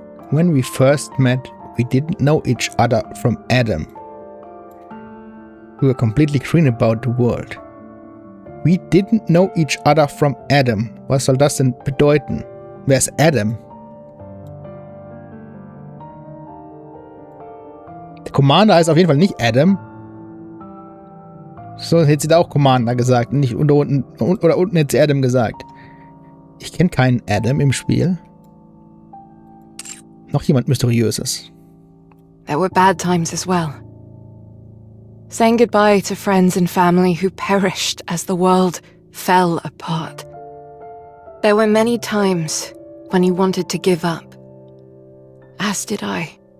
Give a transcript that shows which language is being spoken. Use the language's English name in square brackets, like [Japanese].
[English] When we first met, we didn't know each other from Adam. We were completely green about the world. We didn't know each other from Adam. [German] Was soll das denn bedeuten? Wer ist Adam? Der Commander heißt auf jeden Fall nicht Adam. So hätte sie da auch Commander gesagt. Nicht unten hätte sie Adam gesagt. Ich kenne keinen Adam im Spiel. Noch jemand Mysteriöses. [English] There were bad times as well. Saying goodbye to friends and family who perished as the world fell apart. There were many times when you wanted to give up. As did I.